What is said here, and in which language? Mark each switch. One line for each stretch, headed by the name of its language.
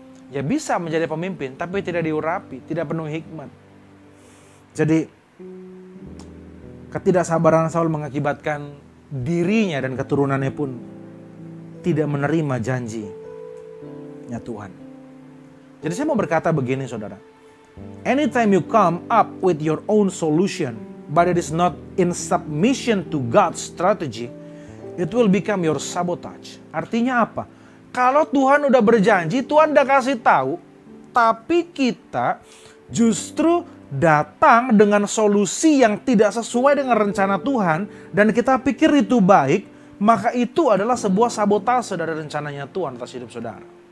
Indonesian: Ya bisa menjadi pemimpin, tapi tidak diurapi, tidak penuh hikmat. Jadi ketidaksabaran Saul mengakibatkan dirinya dan keturunannya pun tidak menerima janjinya Tuhan. Jadi saya mau berkata begini, saudara.
English: Anytime you come up with your own solution, but it is not in submission to God's strategy, it will become your sabotage.
Indonesian: Artinya apa? Kalau Tuhan udah berjanji, Tuhan udah kasih tahu, tapi kita justru datang dengan solusi yang tidak sesuai dengan rencana Tuhan, dan kita pikir itu baik, maka itu adalah sebuah sabotase dari rencananya Tuhan atas hidup saudara.